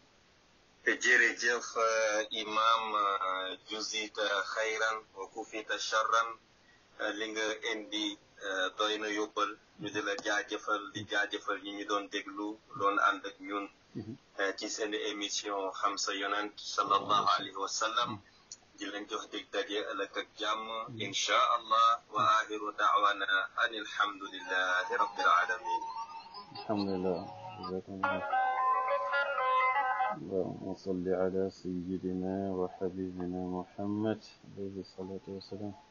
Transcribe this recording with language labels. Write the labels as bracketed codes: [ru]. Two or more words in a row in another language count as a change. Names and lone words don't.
[wo] jërëjëf imam [ar] جزيت خيرا وكفيت شرا [wo] li nga indi doy na yóbbal ñu di la jaajëfal di jaajëfal ñi ñu doon déglu doon ànd ak ñun ci seen émission xam sa yonent [ar] صلى الله عليه وسلم [wo] di leen jox dig daje ëllëg ak jàmm [ar] إن شاء الله وآخر دعوانا أن الحمد لله رب العالمين [en] alhamdulillah [ar] اللهم صل على سيدنا وحبيبنا محمد عليه الصلاة والسلام